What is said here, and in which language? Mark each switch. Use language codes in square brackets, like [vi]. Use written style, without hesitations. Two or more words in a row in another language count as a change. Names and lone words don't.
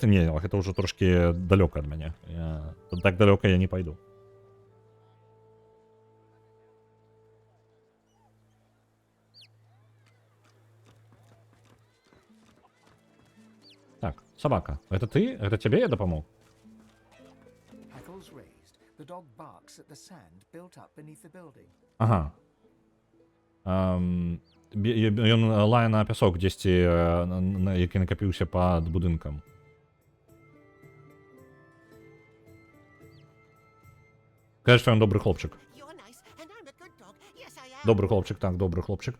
[be] Не, гэта ўжо трошкі далёка ад мяне. Так далёка я не пайду. Так, собака. Гэта ты? Гэта цябе я дапамог? [en] Hackles raised, the dog barks at the sand built up beneath the building. [be] Ага. Ён лае на пясок дзесьці, які накапіўся пад будынкам. Кажа, што ён добры хлопчык. Добры хлопчык, так, добры хлопчык.